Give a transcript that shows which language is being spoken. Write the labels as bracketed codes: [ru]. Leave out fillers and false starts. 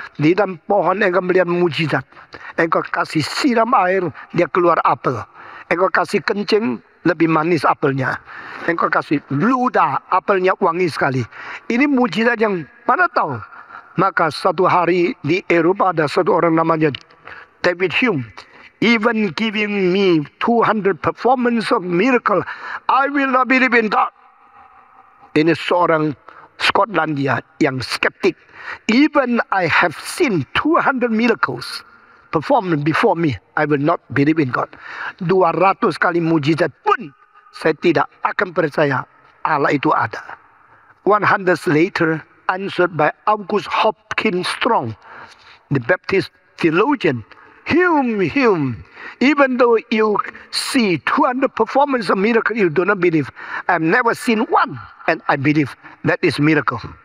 [id] Di dalam pohon engkau melihat mujizat. Engkau kasih siram air, dia keluar apel. Engkau kasih kencing, lebih manis apelnya. Engkau kasih ludah, apelnya wangi sekali. Ini mujizat yang mana tahu. Maka satu hari di Eropa ada satu orang namanya David Hume. [en] Even giving me 200 performance of miracle, I will not believe in God. [id] Ini seorang Skotlandia yang skeptik. [en] Even I have seen 200 miracles performed before me, I will not believe in God. [id] 200 kali mujizat pun saya tidak akan percaya Allah itu ada. [en] 100 later, answered by August Hopkins Strong, the Baptist theologian, Hume. Even though you see 200 performance of miracle, you do not believe. I've never seen one, and I believe that is miracle.